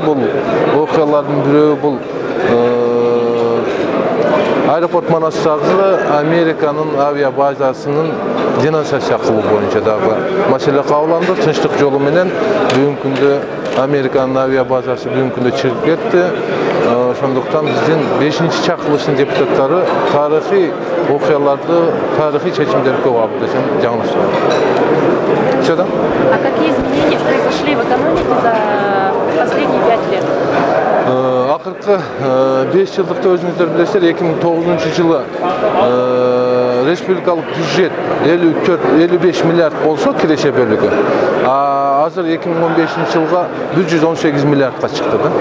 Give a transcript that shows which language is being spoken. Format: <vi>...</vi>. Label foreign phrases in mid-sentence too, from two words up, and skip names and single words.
<ky>Бул окуялардын бирөө бул аэропорт Манастагы Американын авиа базасынын денонсация кылуу боюнча дагы маселе кабыл алынды. Тынчтык жолу менен бүгүнкү күндө Американын авиа базасы бүгүнкү күндө чыгып кетти. Ошондуктан биздин 5-чакырылыштын депутаттары тарыхый окуяларды, тарыхый чечимдерди көп алды десем жаңылышпайм.</ky> <ru>Всё да? А какие изменения произошли в экономике за последние 5 лет?</ru> <ky>Акыркы 5 жылдыкта өзүңүздөр билесиздер, 2009 жылы республикалык бюджет 54-55 миллиард болсо киреше бөлүгү. Азыр 2015 жылга 118 миллиардка чыкты да.</ky>